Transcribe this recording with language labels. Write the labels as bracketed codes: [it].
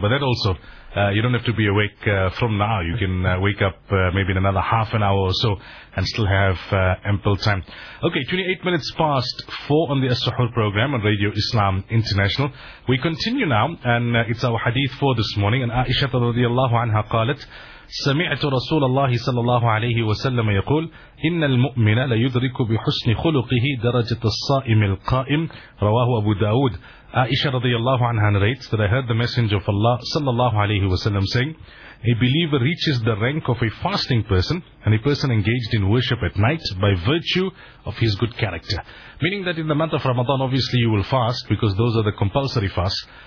[en] But that also, you don't have to be awake from now. You can wake up maybe in another half an hour or so and still have ample time. Okay, 28 minutes past 4 on the As-Suhoor program on Radio Islam International. We continue now, and it's our hadith for this morning. And Aisha [ar] radiallahu anha qalat, سمعت رسول الله صلى الله عليه وسلم يقول إن المؤمن لا يدرك بحسن خلقه درجة الصائم القائم رواه أبو داود. [en] Aisha radiallahu anha narrates that I heard the Messenger of Allah sallallahu alayhi wasallam saying, a believer reaches the rank of a fasting person and a person engaged in worship at night by virtue of his good character. Meaning that in the month of Ramadan, obviously you will fast because those are the compulsory fasts.